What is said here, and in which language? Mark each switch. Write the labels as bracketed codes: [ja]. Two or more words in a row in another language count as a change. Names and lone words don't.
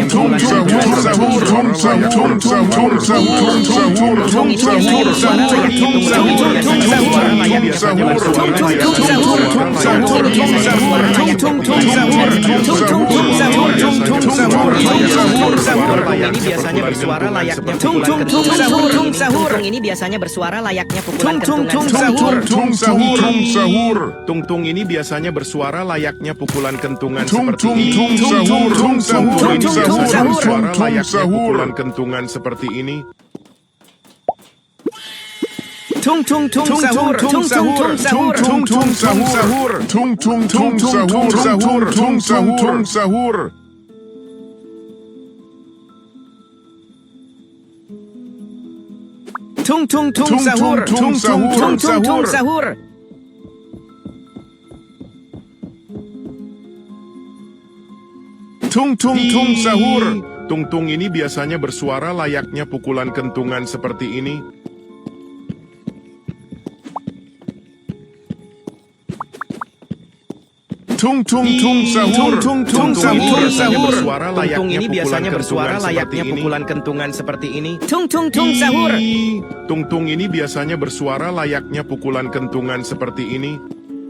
[id] Tung tung sahur. Tung sahur. Tung sahur. Tung sahur. Tung sahur. Tung sahur. Tung sahur. Tung sahur. Tung sahur. Tung sahur. Tung tung tung sahur. Tung tung tung sahur. Tung tung sahur. Tung sahur. Ini biasanya bersuara layaknya Tung pukulan tung tung sahur. Tung sahur. Tung-tung ini biasanya bersuara layaknya pukulan Tung tung kentungan tung sahur. Tung sahur. Tung-tung ini biasanya bersuara layaknya pukulan kentungan Tung seperti tung ini. tung sahur. Tung sahur. Tung-tung ini Tung biasanya sahur. bersuara Tung layaknya sahur. pukulan kentungan seperti ini. Tung tung tung sahur. Tung sahur. Tung tung tung sahur. Tung tung tung sahur. Tung tung sahur. Tung tung tung sahur. Tung tung sahur. Tung tung tung sahur. Tung-tung ini biasanya bersuara layaknya pukulan kentungan seperti ini. Tung tung tung sahur. Tung tung sahur. Tung-tung ini biasanya bersuara layaknya pukulan kentungan seperti ini. Tung tung tung sahur. Tung-tung ini biasanya bersuara layaknya pukulan kentungan seperti ini.